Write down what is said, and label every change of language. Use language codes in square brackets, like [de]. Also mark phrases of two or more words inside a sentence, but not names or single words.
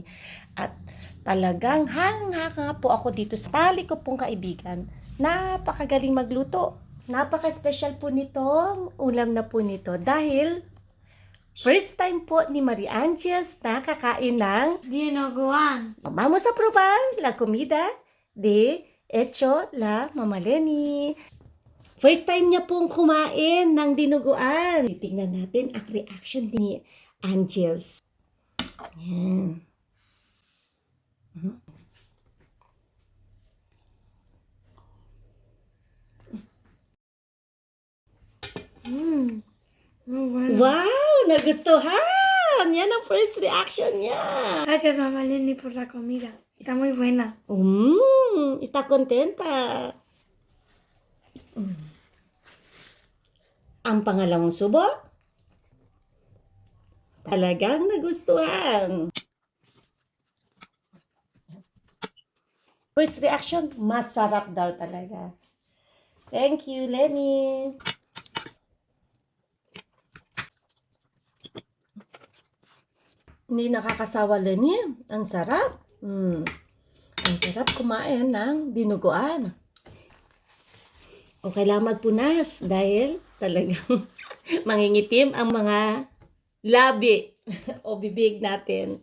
[tl] At talagang hanga po ako dito sa tali ko pong kaibigan. Napakagaling magluto. Napaka-special po nitong ulam na po nito dahil [en] first time [tl] po ni Marie Angels na kakain ng Dinuguan. [es] Vamos a probar la comida de Hecho la Mama Lenny. [en] First time [tl] niya pong kumain ng dinuguan. Titingnan natin ang reaction ni Angels. Ayan. Mm. [es] Muy bueno. [tl] Wow! Nagustuhan! Yan ang [en] first reaction [tl] niya. [es] Gracias, mamá Lenny, por la comida. Está muy buena. Está contenta. [tl] Ang pangalawang subo, talagang nagustuhan. [en] First reaction, [tl] masarap daw talaga. [en] Thank you, Lenny. [tl] Hindi nakakasawa, Lenny. Ang sarap. Ang sarap kumain ng dinuguan. O kailangan magpunas dahil talagang mangingitim ang mga labi o bibig natin.